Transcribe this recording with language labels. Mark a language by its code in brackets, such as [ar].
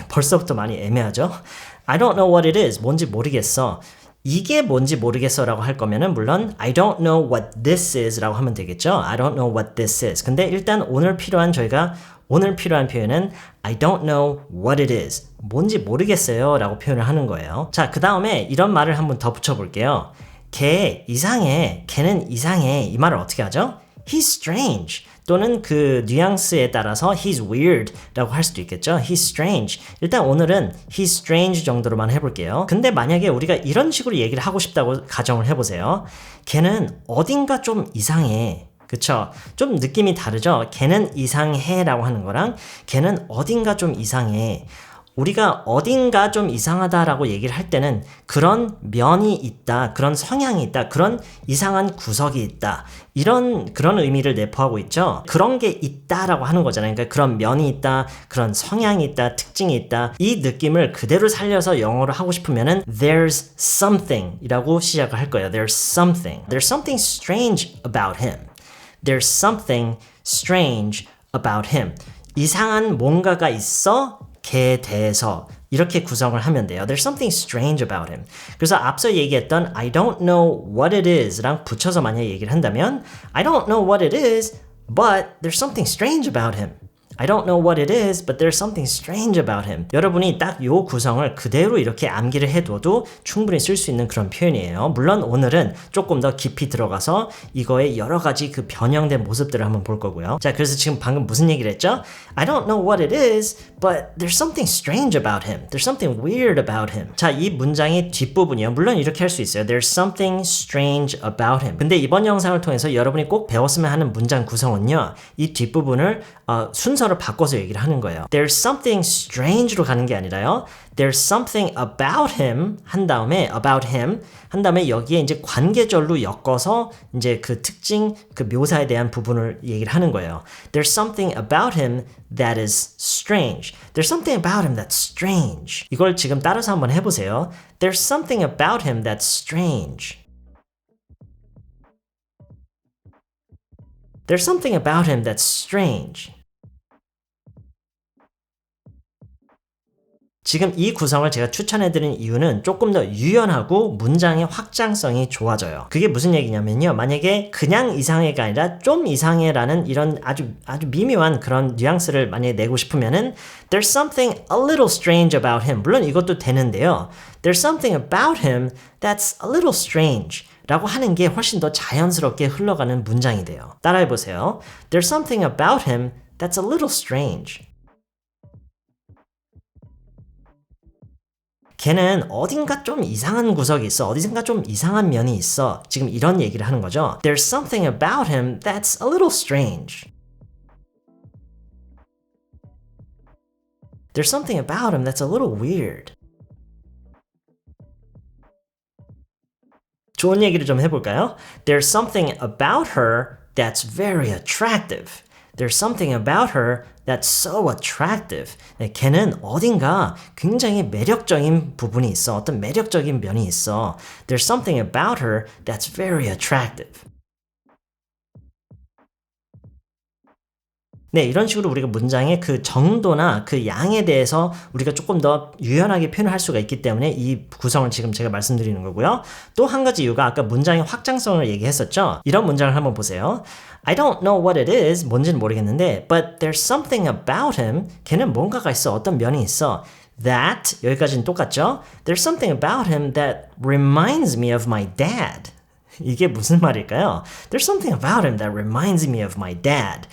[ko] 벌써부터 많이 애매하죠? [en] I don't know what it is. [ko] 뭔지 모르겠어. 이게 뭔지 모르겠어 라고 할 거면은 물론 [en] I don't know what this is [ko] 라고 하면 되겠죠? [en] I don't know what this is. [ko] 근데 일단 오늘 필요한 표현은 [en] I don't know what it is. [ko] 뭔지 모르겠어요 라고 표현을 하는 거예요. 자, 그 다음에 이런 말을 한번 더 붙여볼게요. 걔 이상해. 걔는 이상해. 이 말을 어떻게 하죠? [en] He's strange. [ko] 또는 그 뉘앙스에 따라서 [en] he's weird [ko] 라고 할 수도 있겠죠. [en] He's strange. [ko] 일단 오늘은 [en] he's strange [ko] 정도로만 해볼게요. 근데 만약에 우리가 이런 식으로 얘기를 하고 싶다고 가정을 해보세요. 걔는 어딘가 좀 이상해. 그쵸? 좀 느낌이 다르죠? 걔는 이상해 라고 하는 거랑 걔는 어딘가 좀 이상해. 우리가 어딘가 좀 이상하다라고 얘기를 할 때는 그런 면이 있다, 그런 성향이 있다, 그런 이상한 구석이 있다, 그런 의미를 내포하고 있죠. 그런 게 있다라고 하는 거잖아요. 그러니까 그런 면이 있다, 그런 성향이 있다, 특징이 있다. 이 느낌을 그대로 살려서 영어로 하고 싶으면은 [en] there's something [ko] 이라고 시작을 할 거예요. [en] There's something strange about him. There's something strange about him. [ko] 이상한 뭔가가 있어. 걔에 대해서 이렇게 구성을 하면 돼요. [en] There's something strange about him. [ko] 그래서 앞서 얘기했던 [en] I don't know what it is [ko] 랑 붙여서 만약 얘기를 한다면 [en] I don't know what it is, but there's something strange about him. I don't know what it is, but there's something strange about him. [ko] 여러분이 딱 요 구성을 그대로 이렇게 암기를 해둬도 충분히 쓸 수 있는 그런 표현이에요. 물론 오늘은 조금 더 깊이 들어가서 이거의 여러 가지 그 변형된 모습들을 한번 볼 거고요. 자, 그래서 지금 방금 무슨 얘기를 했죠? [en] I don't know what it is, but there's something strange about him. There's something weird about him. [ko] 자, 이 문장의 뒷부분이요. 물론 이렇게 할 수 있어요. [en] There's something strange about him. [ko] 근데 이번 영상을 통해서 여러분이 꼭 배웠으면 하는 문장 구성은요. 이 뒷부분을 순서를 바꿔서 얘기를 하는 거예요. [en] There's something strange [ko] 로 가는 게 아니라요. [en] There's something about him [ko] 한 다음에 여기에 이제 관계절로 엮어서 이제 그 특징, 그 묘사에 대한 부분을 얘기를 하는 거예요. [en] There's something about him that is strange. There's something about him that's strange. [ko] 이걸 지금 따라서 한번 해보세요. [en] There's something about him that's strange. There's something about him that's strange. [ko] 지금 이 구성을 제가 추천해드린 이유는 조금 더 유연하고 문장의 확장성이 좋아져요. 그게 무슨 얘기냐면요. 만약에 그냥 이상해가 아니라 좀 이상해라는 이런 아주 미묘한 그런 뉘앙스를 만약에 내고 싶으면은 [en] There's something a little strange about him. [ko] 물론 이것도 되는데요. [en] There's something about him that's a little strange. [ko] 라고 하는 게 훨씬 더 자연스럽게 흘러가는 문장이 돼요. 따라해보세요. [en] There's something about him that's a little strange. [ko] 걔는 어딘가 좀 이상한 구석이 있어. 어딘가 좀 이상한 면이 있어. 지금 이런 얘기를 하는 거죠. [en] There's something about him that's a little strange. There's something about him that's a little weird. [ko] 좋은 얘기를 좀 해볼까요? [en] There's something about her that's very attractive. There's something about her that's so attractive. [ko] 네, 걔는 어딘가 굉장히 매력적인 부분이 있어. 어떤 매력적인 면이 있어. [en] There's something about her that's very attractive. [ko] 네, 이런 식으로 우리가 문장의 그 정도나 그 양에 대해서 우리가 조금 더 유연하게 표현을 할 수가 있기 때문에 이 구성을 지금 제가 말씀드리는 거고요. 또 한 가지 이유가 아까 문장의 확장성을 얘기했었죠. 이런 문장을 한번 보세요. [en] I don't know what it is, [ko] 뭔지는 모르겠는데 [en] but there's something about him, [ko] 걔는 뭔가가 있어, 어떤 면이 있어. [en] That, [ko] 여기까지는 똑같죠? [en] There's something about him that reminds me of my dad. [ko] 이게 무슨 말일까요? [en] There's something about him that reminds me of my dad.